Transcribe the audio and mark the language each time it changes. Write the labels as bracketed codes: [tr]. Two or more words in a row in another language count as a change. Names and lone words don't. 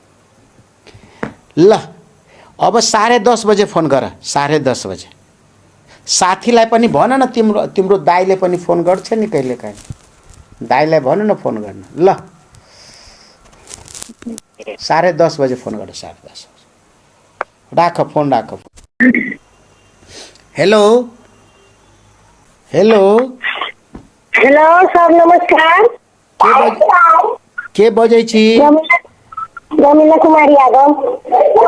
[ne] ल अब 10:30 बजे फोन गर। 10:30 बजे साथीलाई पनि भन न, तिम्रो दाइले पनि फोन गर्छ नि कहिलेकाहीँ। दाइलाई भन न फोन गर्न। ल 10:30 बजे फोन गर। 10:30 राख फोन, राख। हेलो हेलो हेलो सर, नमस्कार। [mai] के बजै छी? रमीला कुमारी यादव।